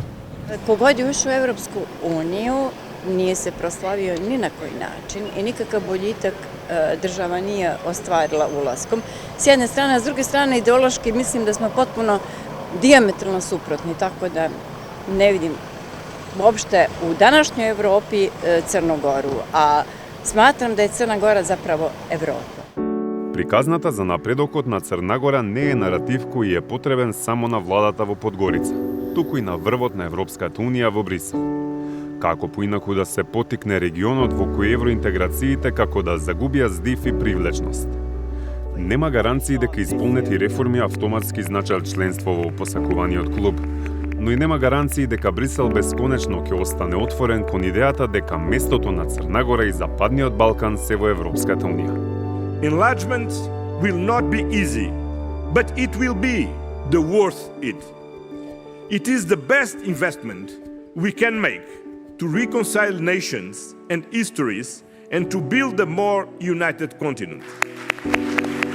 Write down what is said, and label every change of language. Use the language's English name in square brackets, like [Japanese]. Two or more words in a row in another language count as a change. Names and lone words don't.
[Serbian] Kogod je ušao u Evropsku uniju nije se proslavio ni na koji način i nikakav boljitak država nije ostvarila ulaskom. S jedne strane, a s druge strane ideološki mislim da smo potpuno dijametralno suprotni, tako da ne vidim uopšte u današnjoj Evropi Crnu Goru, a smatram da je Crna Gora zapravo Evropa. [Macedonian] Приказната за напредокот на Црна Гора не е наратив кој е потребен само на владата во Подгорица, туку и на врвот на Европската унија во Брисел. Како поинаку да се потикне регионот во кој евроинтеграциите како да загубија здив и привлечност. Нема гаранции дека исполнети реформи автоматски значат членство во посакуваниот клуб, но и нема гаранции дека Брисел бесконечно ќе остане отворен кон идејата дека местото на Црна Гора и Западниот Балкан се во Европската унија. [English] Enlargement will not be easy, but it will be the worth it. It is the best investment we can make to reconcile nations and histories and to build a more united continent.